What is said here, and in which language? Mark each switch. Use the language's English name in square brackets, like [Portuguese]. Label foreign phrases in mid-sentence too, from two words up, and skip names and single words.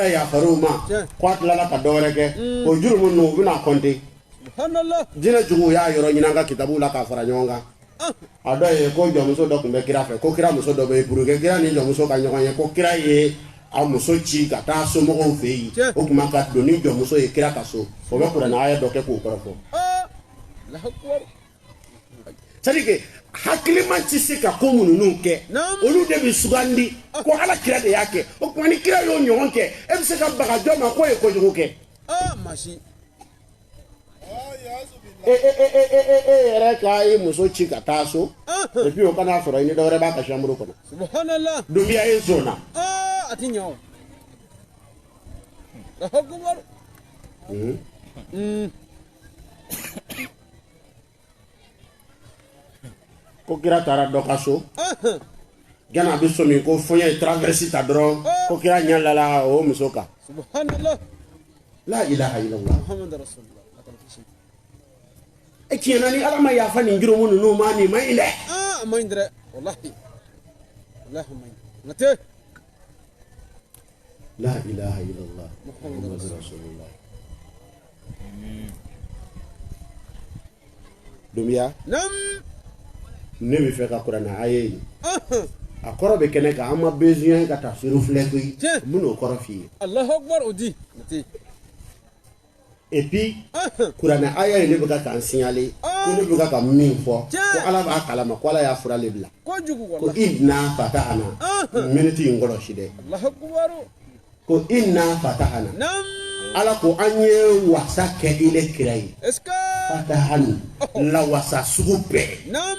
[Bambara] yafar'u ma ko a tilala ka dɔ wɛrɛ kɛ o jurumu ninnu u bɛna kɔnte diinɛ jogow y'a yɔrɔ ɲini an ka kitabuw la k'a fara ɲɔgɔn kan a dɔ ye ko jɔnmuso dɔ tun bɛ kira fɛ ko kira muso dɔ bɛ yen [French] pour que [Bambara] kira ni jɔnmuso ka ɲɔgɔn ye ko kira ye a muso ci ka taa somɔgɔw fɛ yen o tuma ka don ni jɔnmuso ye kira ka so o bɛ kuranɛ aya dɔ kɛ k'o kɔrɔfɔ [French] c'est à dire que [Bambara] hakilima tɛ se ka ko minnu kɛ olu de bɛ sugandi ko ala kira de y'a kɛ o tuma ni kira y'o ɲɔgɔn kɛ e bɛ se ka baga jɔn ma k'o ye kojugu kɛ e yɛrɛ k'a ye muso ci ka taa so [French] et puis [Bambara] o kana sɔrɔ i ni dɔ wɛrɛ b'a ka chambre kɔnɔ [Arabic] subhanallah [Bambara] dunbiya ye sɔnna a ti ɲɛ o [Arabic] الله أكبر [Bambara] ko kira taara dɔ ka so gana a bɛ sɔmi ko fɔɲɛ ye traverse ta dɔrɔn ko kira ɲɛ lala o muso kan [Arabic] subhanallah لا إله إلا الله محمد رسول الله [Bambara] e tiɲɛna ni ala ma yafa nin jurumu ninnu ma nin ma ɲi dɛ a ma ɲi dɛ [Arabic] والله والله [Bambara] ma ɲi nate [Arabic] لا إله إلا الله محمد رسول الله [Bambara] dumiya ne bɛ fɛ ka kuranɛ aya ye a kɔrɔ bɛ kɛnɛ kan an ma besoin ka tafsiru filɛ koyi n bɛn'o kɔrɔ f'i ye [Arabic] الله أكبر [Bambara] o di nate [French] et puis [Bambara] kuranɛ aya in ne bɛ k'an signaler ko ne bɛ ka min fɔ ko ala b'a kalama ko ala y'a fura le bila ko [Arabic] إنا فتحنا [Bambara] minute in kɔlɔsi dɛ ko [Arabic] إنا فتحنا [Bambara] ala ko an ye wasa kɛ ile kira ye fatahani la wasa sugu bɛɛ